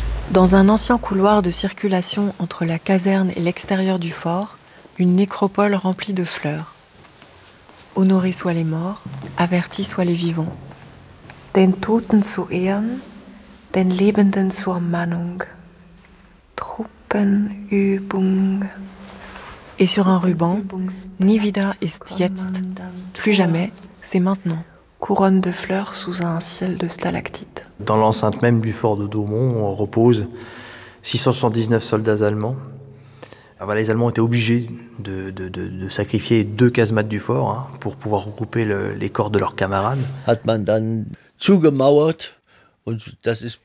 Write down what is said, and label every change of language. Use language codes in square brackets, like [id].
[fr] Dans un ancien couloir de circulation entre la caserne et l'extérieur du fort, une nécropole remplie de fleurs. Honorés soient les morts, avertis soient les vivants. [de] Den Toten zu Ehren, den Lebenden zur Mahnung. Truppenübung. [fr] Et sur un ruban, [de] Nie wieder ist jetzt, [fr] plus jamais, c'est maintenant. Couronne de fleurs sous un ciel de stalactites. Dans l'enceinte même du fort de Domont, on repose 679 soldats allemands. Alors, les Allemands étaient obligés de sacrifier deux casemates du fort hein, pour pouvoir regrouper les corps de leurs camarades. [de] Hat man dann zugemauert und das ist